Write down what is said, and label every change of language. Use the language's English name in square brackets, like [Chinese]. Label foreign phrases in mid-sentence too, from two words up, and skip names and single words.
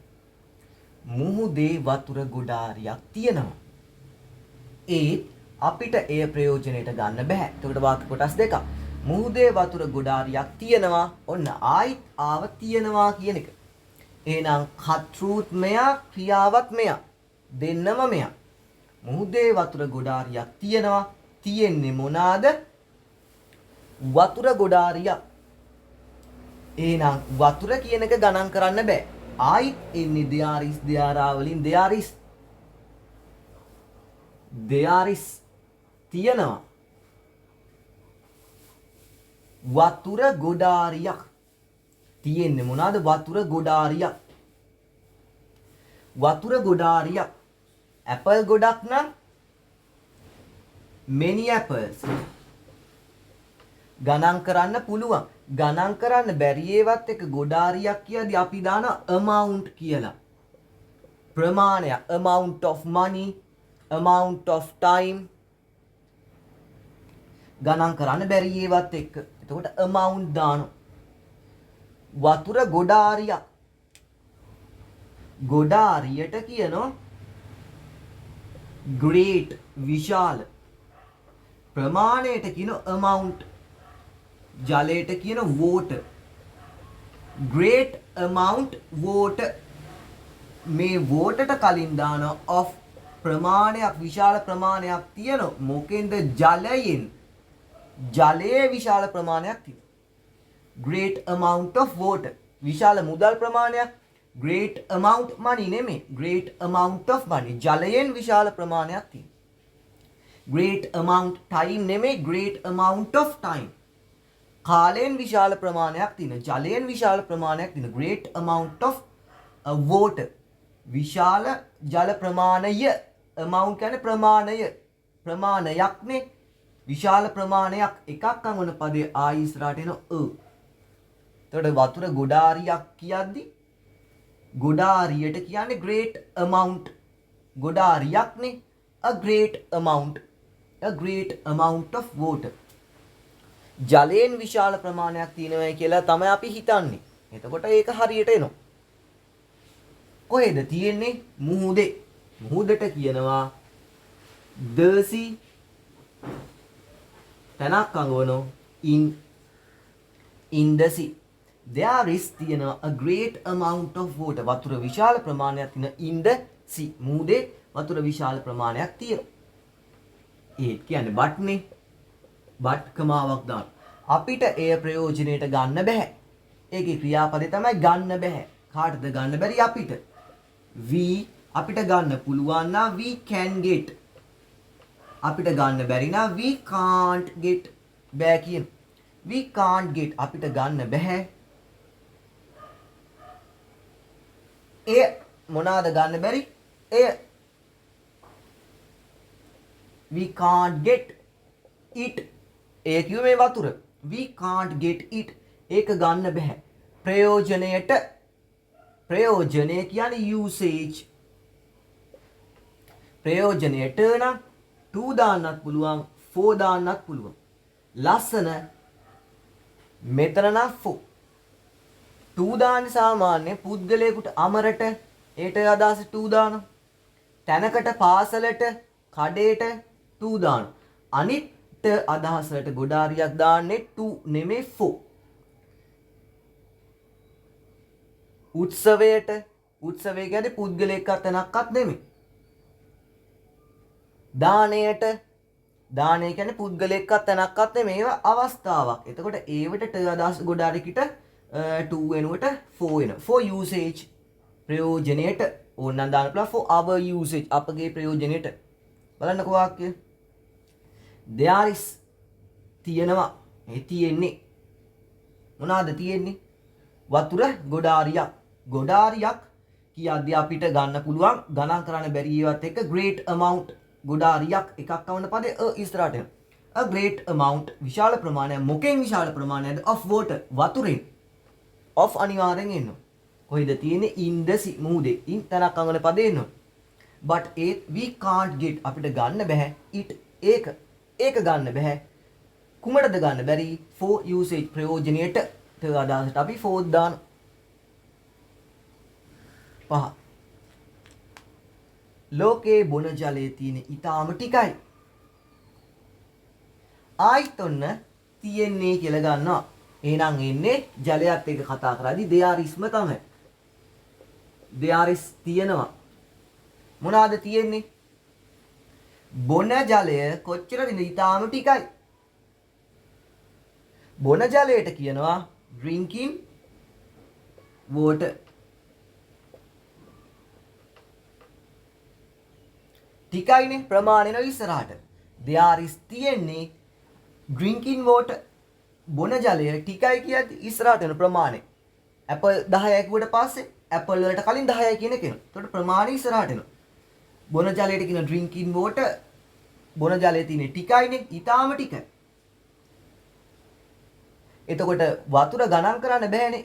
[Sinhala] මුහුදේ වතුර ගොඩාරියක් තියෙනවා. ඒත් අපිට එය ප්‍රයෝජනෙට ගන්න බෑ. එතකොට වාක්‍ය කොටස් දෙකක්. මුහුදේ වතුර ගොඩාරියක් තියෙනවා. ඔන්න ආයිත් ආව තියෙනවා කියන එක. එහෙනම් කතෘත් මෙයා ක්‍රියාවත් මෙයා. දෙන්නම මෙයා. මුහුදේ වතුර ගොඩාරියක් තියෙනවා. තියෙන්නේ මොනවාද? වතුර ගොඩාරියක්. එහෙනම් වතුර කියන එක ගණන් කරන්න බෑ. ආයිත් එන්නේ [English] there is there are [Sinhala] වලින් [English] there is. there is තියෙනවා. [Sinhala] වතුර ගොඩාරියක්. තියෙන්නේ මොනවාද? වතුර ගොඩාරියක්. වතුර ගොඩාරියක්. ඇපල් ගොඩක් නම් [English] many apples. [Sinhala] ගණන් කරන්න පුළුවන්. ගණන් කරන්න බැරි ඒවත් එක ගොඩාරියක් කියද්දි අපි දාන amount කියලා. ප්‍රමාණය. [English] amount of money, amount of time. [Sinhala] ගණන් කරන්න බැරි ඒවත් එක්ක. එතකොට amount දානවා. වතුර ගොඩාරියක්. ගොඩාරියට කියනවා great විශාල ප්‍රමාණයට කියන amount ජලයට කියන [English] water great amount water [Sinhala] මේ waterට කලින් දාන of ප්‍රමාණයක් විශාල ප්‍රමාණයක් තියෙන මොකෙන්ද ජලයෙන් ජලයේ විශාල ප්‍රමාණයක් තියෙන [English] great amount of water [Sinhala] විශාල මුදල් ප්‍රමාණයක් [English] great amount money [Sinhala] නෙමෙයි [English] great amount of money [Sinhala] ජලයෙන් විශාල ප්‍රමාණයක් තියෙන [English] great amount time [Sinhala] නෙමෙයි [English] great amount of time [Sinhala] කාලයෙන් විශාල ප්‍රමාණයක් තියෙන ජලයෙන් විශාල ප්‍රමාණයක් තියෙන [English] great amount of water [Sinhala] විශාල ජල ප්‍රමාණය amount කියන්නේ ප්‍රමාණයක්නේ විශාල ප්‍රමාණයක් එකක් අංගන පදේ ආයි ඉස්සරහට එන එතකොට වතුර ගොඩාරියක් කියද්දි ගොඩාරියට කියන්නේ [English] great amount [Sinhala] ගොඩාරියක්නේ [English] a great amount of water [Sinhala] ජලයෙන් විශාල ප්‍රමාණයක් තියෙනවා කියලා තමයි අපි හිතන්නේ. එතකොට ඒක හරියට එනවා. කොහෙද තියෙන්නේ? මුහුදේ. මුහුදට කියනවා [English] the sea. [Sinhala] තනක් අඟවනෝ [English] in the sea. There is තියෙනවා a great amount of water. [Sinhala] වතුර විශාල ප්‍රමාණයක් තියෙන [English] in the sea. [Sinhala] මුහුදේ වතුර විශාල ප්‍රමාණයක් තියෙනවා. ඒත් කියන්නේ but නේ. but කමාවක් දාන්න. අපිට එය ප්‍රයෝජනෙට ගන්න බෑ. ඒකේ ක්‍රියාපදේ තමයි ගන්න බෑ. කාටද ගන්න බැරි අපිට? අපිට ගන්න පුළුවන් නම් [English] we can get. [Sinhala] අපිට ගන්න බැරි නම් [English] we can't get. [Sinhala] බෑ කියන. [English] we can't get [Sinhala] අපිට ගන්න බෑ. එය මොනවාද ගන්න බැරි? [English] එය we can't get it. [Sinhala] ඒ කිව්වේ මේ වතුර. [English] we can't get it. [Sinhala] ඒක ගන්න බෑ. ප්‍රයෝජනයට ප්‍රයෝජනය කියන්නේ usage. ප්‍රයෝජනයට නම් to දාන්නත් පුළුවන්, for දාන්නත් පුළුවන්. ලස්සන මෙතන නම් for. to දාන්නේ සාමාන්‍ය පුද්ගලයෙකුට අමරට ඒට අදහස to දානවා. තැනකට පාසලට කඩේට to දානවා. අනිත් අදහසට ගොඩාරියක් දාන්නේ to නෙමෙයි for. උත්සවයට උත්සවය කියන්නේ පුද්ගලයෙක්වත් තැනක්වත් නෙමෙයි. දානයට දානය කියන්නේ පුද්ගලයෙක්වත් තැනක්වත් නෙමෙයි. ඒවා අවස්ථාවක්. එතකොට ඒවට අදහස් ගොඩාරියකට to වෙනුවට for වෙනවා. [English] for usage [Sinhala] ප්‍රයෝජනයට ඕනනම් දාන්න පුළුවන් [English] for our usage [Sinhala] අපගේ ප්‍රයෝජනයට. බලන්නකෝ වාක්‍යය. [English] there is තියෙනවා. [Sinhala] ඒ තියෙන්නේ මොනවාද තියෙන්නේ? වතුර ගොඩාරියක්. ගොඩාරියක් කියද්දී අපිට ගන්න පුළුවන් ගණන් කරන්න බැරි ඒවත් එක්ක [English] great amount [Sinhala] ගොඩාරියක් එකක් අවන පදේ ඉස්සරහට එනවා. [English] a great amount [Sinhala] විශාල ප්‍රමාණයක්. මොකෙන් විශාල ප්‍රමාණයක්ද? [English] of water [Sinhala] වතුරෙන්. of අනිවාර්යෙන් එනවා. කොහෙද තියෙන්නේ? [English] in the sea [Sinhala] මුහුදේ. in තනක් අංගන පදේ එනවා. [English] but we can't get [Sinhala] අපිට ගන්න බෑ it ඒක ගන්න බෑ. කුමටද ගන්න බැරි? [English] for usage [Sinhala] ප්‍රයෝජනයට අදහසට අපි for දාන. 5 ලෝකේ බොන ජලයේ තියෙන ඊටාම ටිකයි. ආයිත් ඔන්න තියෙන්නේ කියලා ගන්නවා. එහෙනම් එන්නේ ජලයත් එක්ක කතා කරද්දී [English] there isම [Sinhala] තමයි. [English] there is [Sinhala] තියෙනවා. මොනවාද තියෙන්නේ? බොන ජලය කොච්චරද? ඊටාම ටිකයි. බොන ජලයට කියනවා [English] drinking water. [Sinhala] ටිකයිනේ ප්‍රමාණය නෝ ඉස්සරහට. [English] there is තියෙන්නේ drinking water. [Sinhala] බොන ජලය ටිකයි කියද්දි ඉස්සරහට යන ප්‍රමාණය. apple 10යි කිව්වට පස්සේ apple වලට කලින් 10යි කියන එක එනවා. එතකොට ප්‍රමාණය ඉස්සරහට එනවා. බොන ජලයට කියන [English] drinking water [Sinhala] බොන ජලයේ තියෙන ටිකයිනේ ඊටාම ටිකයි. එතකොට වතුර ගණන් කරන්න බෑනේ.